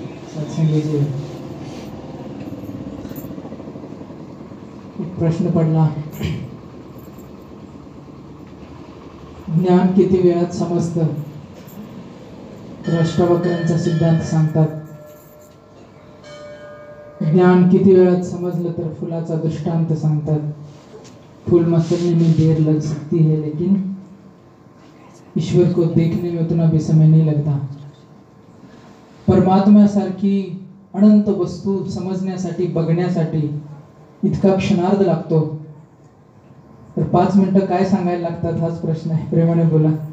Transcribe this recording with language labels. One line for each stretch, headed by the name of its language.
Marathi: सत्संगजी एक प्रश्न पडला, ज्ञान किती वेळात समजतं? अष्टावक्रांचा सिद्धांत सांगतात ज्ञान किती वेळात समजलं तर फुलाचा दृष्टांत सांगतात.
Hindi: फूल मसलने में देर लग सकती है लेकिन ईश्वर को देखने में उतना भी समय नहीं लगता.
Marathi: परमात्म्यासारखी अनंत वस्तू समजण्यासाठी बघण्यासाठी इतका क्षणार्ध लागतो, तर 5 मिनिटं काय सांगायला लागतात हाच प्रश्न आहे. प्रेमाने बोला.